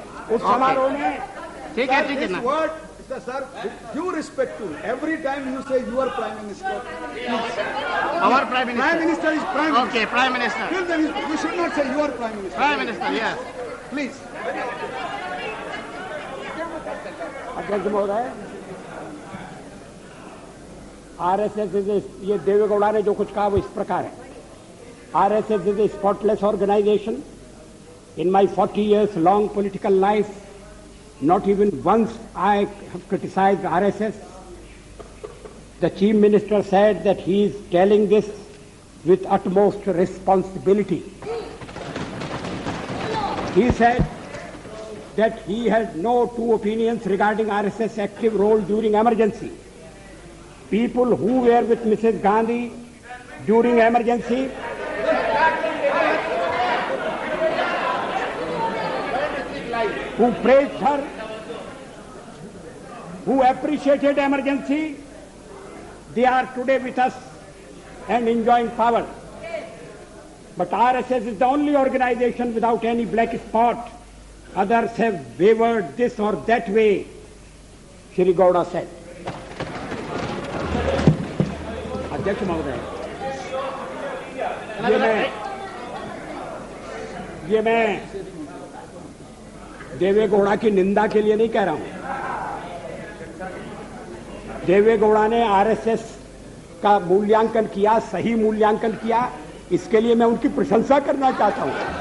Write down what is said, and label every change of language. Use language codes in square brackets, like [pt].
[hi] उस समारोह में ठीक है ना। [en] Minister, sir, with due respect to every time you say your Prime Minister. Our Prime Minister. Prime Minister is Prime Minister. Okay, Prime Minister. Till then, you should not say your Prime Minister. Prime Minister, yes. Please. [hi] अध्यक्ष महोदय, RSS ये देवेगौड़ा ने जो कुछ कहा वो इस प्रकार है. [en] RSS is a spotless organisation. In my 40 years long political life, not even once I have criticized RSS. The Chief Minister said that he is telling this with utmost responsibility. He said that he had no two opinions regarding RSS active role during emergency. People who were with Mrs. Gandhi during emergency who praised her, who appreciated emergency, they are today with us and enjoying power. But RSS is the only organization without any black spot. Others have wavered this or that way, Shri Gowda said. [hi] अध्यक्ष महोदय, ये मैं देवेगौड़ा की निंदा के लिए नहीं कह रहा हूं. देवेगौड़ा ने आरएसएस का मूल्यांकन किया, सही मूल्यांकन किया, इसके लिए मैं उनकी प्रशंसा करना चाहता हूं.